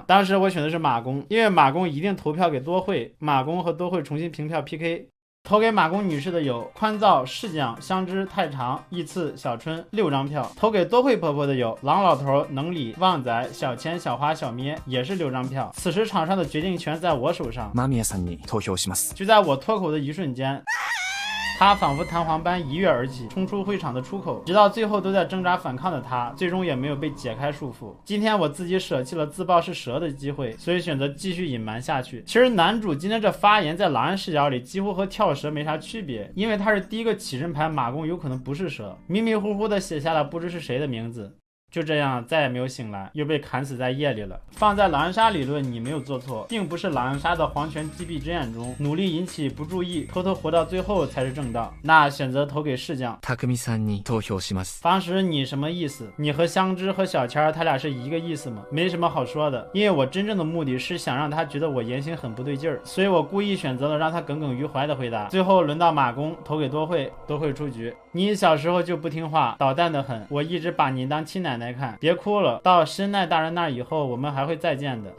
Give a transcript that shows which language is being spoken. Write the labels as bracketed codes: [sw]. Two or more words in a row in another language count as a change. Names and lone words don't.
[zh] 当时我选的是马公，因为马公一定投票给多惠，马公和多惠重新凭票 PK。投给马公女士的有宽燥、世将、香枝、太长、依次、小春6张票。投给多惠婆婆的有狼老头、能里、旺仔、小千、小花、小咩，也是6张票。此时场上的决定权在我手上。 [ja] 間宮さんに投票します。 [zh] 就在我脱口的一瞬间，他仿佛弹簧般一跃而起，冲出会场的出口，直到最后都在挣扎反抗的他，最终也没有被解开束缚。今天我自己舍弃了自爆是蛇的机会，所以选择继续隐瞒下去。其实男主今天这发言在狼人视角里几乎和跳蛇没啥区别，因为他是第一个起身牌，马公有可能不是蛇，迷迷糊糊的写下了不知是谁的名字。就这样再也没有醒来，又被砍死在夜里了。放在狼人杀理论，你没有做错，并不是狼人杀的皇权击毙之眼中，努力引起不注意，偷偷活到最后才是正道。那选择投给世将。 [ja] 匠さんに投票します。 [zh] 方石，你什么意思？你和香枝和小千他俩是一个意思吗？没什么好说的，因为我真正的目的是想让他觉得我言行很不对劲儿，所以我故意选择了让他耿耿于怀的回答。最后轮到马公，投给多惠，多惠出局。你小时候就不听话，捣蛋的很，我一直把你当亲奶奶看，别哭了，到申奈大人那儿以后我们还会再见的。